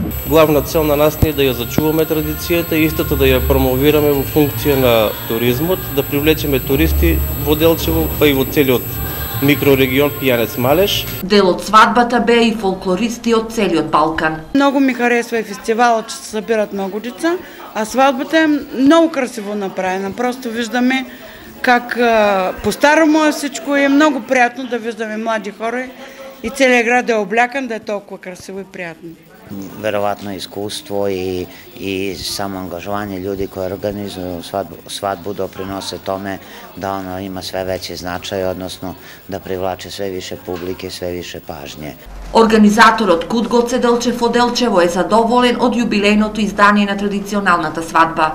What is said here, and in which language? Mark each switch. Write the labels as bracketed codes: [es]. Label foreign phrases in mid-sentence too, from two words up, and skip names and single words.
[mk] Главна цел на нас е да ја зачуваме традицијата и истото да ја промовираме во функција на туризмот, да привлечеме туристи во Делчево, па и во целиот микрорегион Пијанец-Малеш. Дел од свадбата беа и фолклористи од целиот Балкан. [bg] Многу ми харесва и фестивалот, че се събират многу деца, а свадбата е много красиво направена. Просто виждаме как по-старому е всичко и е много приятно да виждаме млади хора и целият град е облякан, да е толкова красиво и приятно. [sr] Веројатно искуство и само ангажување луѓе кои организују свадбу доприносе томе да оно има све веќе значај, односно да привлаче све више публике, све више пажње. [mk] Организаторот Кут Гоце Делчев од Делчево е задоволен од јубилејното издание на традиционалната свадба.